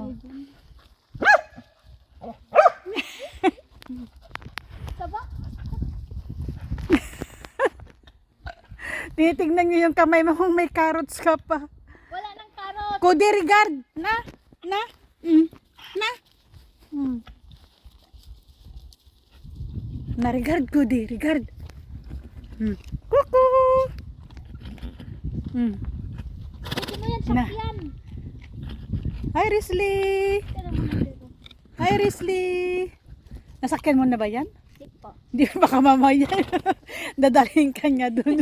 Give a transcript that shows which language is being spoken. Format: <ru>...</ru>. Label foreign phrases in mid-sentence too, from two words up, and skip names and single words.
<tl>tumayo dyan. Saba? Tinitignan niyo yung kamay mo kung may carrots ka pa. Wala nang carrot. Cody, regard. Na. Na. Na. Na,</tl> <fr>regard, Cody. Regard. Kuku.</fr> <tl>Pwede mo yan, Na. sakyan. Hi, Risley. Tira mo na dito. Hi, Risley. Nasakyan mo na ba yan? Hindi po. Hindi baka mamaya. Dadalhin ka niya dun.</tl>